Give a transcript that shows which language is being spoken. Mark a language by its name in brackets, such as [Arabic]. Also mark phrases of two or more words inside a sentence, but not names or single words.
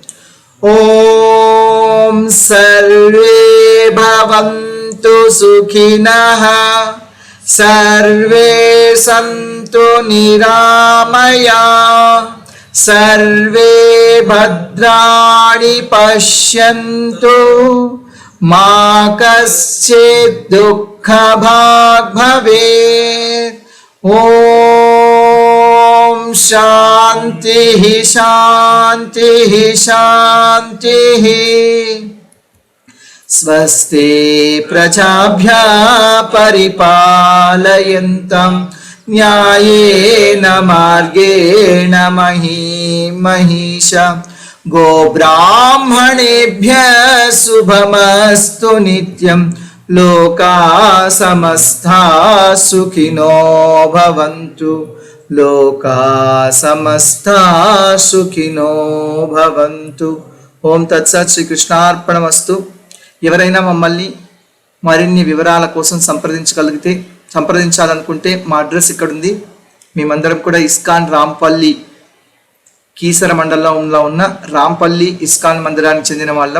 [Sanskrit] ఓం సర్వే భవంతు సుఖినః సర్వే సంతు నిరామయా సర్వే భద్రాణి పశ్యంతు మా కశ్చిద్ దుఃఖభాగ్ భవేత్. ఓం శాంతి శాంతి శాంతి. స్వస్తి ప్రజాభ్యః పరిపాలయంతం న్యాయేన మార్గేణ మహీషా. గోబ్రాహ్మణేభ్యः శుభమస్తు నిత్యం. లోకా సమస్తా సుఖినో భవంతు. లోకా సమస్తా సుఖినో భవంతు. ఓం తత్సత్. శ్రీకృష్ణార్పణమస్తు. [Telugu] ఎవరైనా మమ్మల్ని మరిన్ని వివరాల కోసం సంప్రదించాలనుకుంటే మా అడ్రస్ ఇక్కడ ఉంది. మేమందరం కూడా ఇస్కాన్ రాంపల్లి కీసర మండలంలో ఉన్న రాంపల్లి ఇస్కాన్ మందిరానికి చెందిన వాళ్ళం.